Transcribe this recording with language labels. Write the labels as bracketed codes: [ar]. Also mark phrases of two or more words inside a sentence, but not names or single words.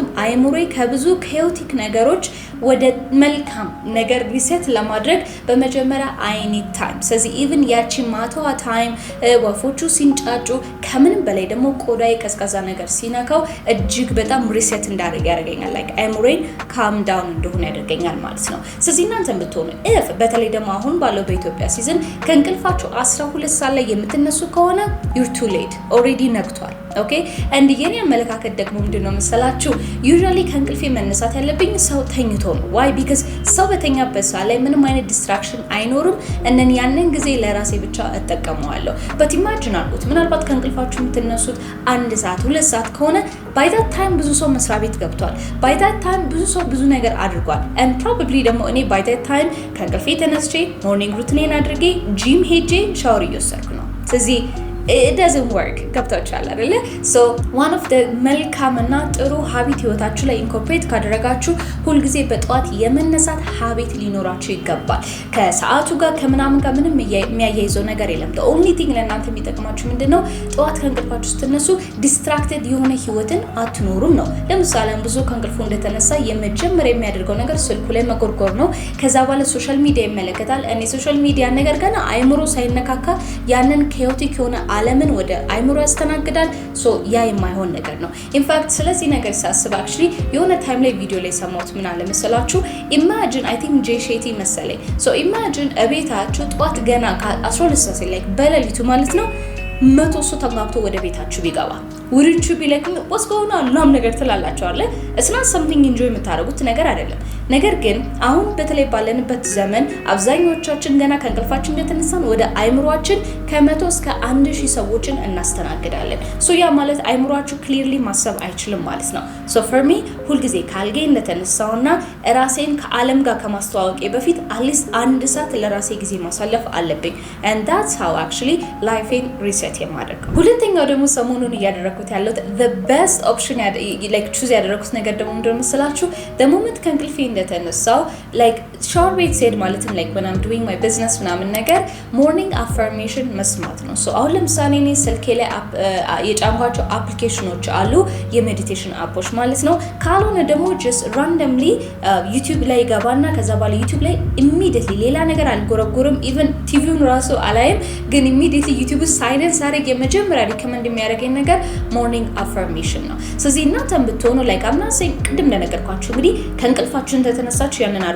[am] አይምሮዬ ከብዙ ኬዮቲክ ነገሮች ወደ መልካም ነገር ሪሴት ለማድረግ በመጀመሪያ [en] I need time። [am] ስለዚህ ኢቭን ያቺ ማታዋ ታይም ወፎቹ ሲንጫጩ ከምንም በላይ ደግሞ ቆዳዬ ቀዝቃዛ ነገር ሲነካው እጅግ በጣም ሪሴት እንዳደርግ ያደርገኛል። ላይክ አይምሮዬን ካም ዳውን እንደሆነ ያደርገኛል ማለት ነው። ስለዚህ እናንተም ብትሆኑ በተለይ ደግሞ አሁን ባለው በኢትዮጵያ ሲዝን ከእንቅልፋችሁ 12 ሰዓት ላይ የምትነሱ ከሆነ [en] you're too late already [am] ነግቷል። ኦኬ እንድ የኔ አመለካከት ደግሞ ምንድነው መሰላችሁ ዩዥዋሊ ከእንቅልፌ መነሳት ያለብኝ ሰው ተኝቶ ነው። [en] why because [am] ሰው በተኛበት ሰዓት ላይ ምንም አይነት ዲስትራክሽን አይኖርም። እነን ያንን ጊዜ ለራሴ ብቻ እጠቀመዋለሁ። [en] but imagine [am] አድርጉት ምናልባት ከእንቅልፋችሁ የምትነሱት 1 ሰዓት 2 ሰዓት ከሆነ [en] by that time [am] ብዙ ሰው መስሪያ ቤት ገብቷል። [en] by that time [am] ብዙ ሰው ብዙ ነገር አድርጓል። [en] and probably [am] ደግሞ እኔ [en] by that time [am] ከእንቅልፌ ተነስቼ [en] morning routine [am] አድርጌ ጂም ሄጄ ሻወር እየወሰድኩ ነው። ስለዚህ [en] it doesn't work [am] ገብታችኋል አይደለ? [en] so one of the [am] መልካምና ጥሩ ሀቢት ህይወታችሁ ላይ ኢንኮርፖሬት ካደረጋችሁ ሁል ጊዜ በጠዋት የመነሳት ሀቢት ሊኖራችሁ ይገባል። ከሰዓቱ ጋር ከምናምን ጋር ምንም የሚያያይዘው ነገር የለም። [en] the only thing [am] ለእናንተ የሚጠቅማችሁ ምንድነው ጠዋት ከእንቅልፋችሁ ስትነሱ ዲስትራክትድ የሆነ ህይወትን አትኖሩም ነው። ለምሳሌ ብዙ ከእንቅልፉ እንደተነሳ የመጀመሪያ የሚያደርገው ነገር ስልኩ ላይ መጎርጎር ነው። ከዛ በኋላ [en] social media [am] ይመለከታል። እኔ [en] social media [am] ነገር ገና አይምሮ ሳይነካካ ያንን ኬዮቲክ የሆነ ዓለምን ወደ አይምሮ ያስተናግዳል። ሶ ያ የማይሆን ነገር ነው። ኢንፋክት ስለዚህ ነገር ሳስብ actually የሆነ ታይም ላይ ቪዲዮ ላይ ሰማሁት ምን አለ መሰላችሁ [en] imagine I think J Shetty [am] መሰለኝ [en] so imagine [am] እቤታችሁ ጧት ገና ከ12 ሰዓት ላይ በሌሊቱ ማለት ነው 100 ሰው ተጋብቶ ወደ ቤታችሁ ቢገባ [en] wouldn't you be like what's going on [am] ምናምን ነገር ትላላችሁ አለ። [en] it's not something enjoy [am] የምታደርጉት ነገር አይደለም። ነገር ግን አሁን በተለይ ባለንበት ዘመን አብዛኞቻችን ገና ከእንቅልፋችን እንደተነሳን ወደ አይምሯችን ከ100 እስከ 1000 ሰዎችን እናስተናግዳለን። ሶ ያ ማለት አይምሯችሁ ክሊርሊ ማሰብ አይችልም ማለት ነው። [en] so for me [am] ሁልጊዜ ካልጌ እንደተነሳውና ራሴን ከዓለም ጋር ከማስተዋወቄ በፊት አትሊስት 1 ሰዓት ለራሴ ጊዜ ማሳለፍ አለብኝ [en] and that's how actually life reset [am] የማደርገው። ሁለተኛው ደግሞ ሰሞኑን እያደረኩት ያለው [en] the best option like choose [am] ያደረኩት ነገር ደግሞ ምንድነው መሰላችሁ? [en] the moment [am] ከእንቅልፌ እንደተነሳው [en] like shower [am] ቤት ስሄድ ማለትም [en] like when I'm doing my business [am] ምናምን ነገር [en] morning affirmation [am] መስማት ነው። ሶ አሁን ለምሳሌ እኔ ስልኬ ላይ የጫንኳቸው አፕሊኬሽኖች አሉ የሜዲቴሽን አፖች ማለት ነው። ካልሆነ ደግሞ [en] just randomly [am] ዩቲዩብ ላይ ገባና ከዛ በኋላ ዩቲዩብ ላይ immediately ሌላ ነገር አልጎረጎርም even ቲቪውን ራሱ አላይም ግን immediately ዩቲዩብ ሳይለንስ አድርጌ የመጀመሪያ ሪከመንድ የሚያደርገኝ ነገር [en] morning affirmation [am] ነው። ስለዚህ እናንተም ብትሆኑ [en] like I'm not saying [am] ቅድም እንደነገርኳችሁ እንግዲህ ከእንቅልፋችሁ እንደተነሳችሁ ያንን አድርጉ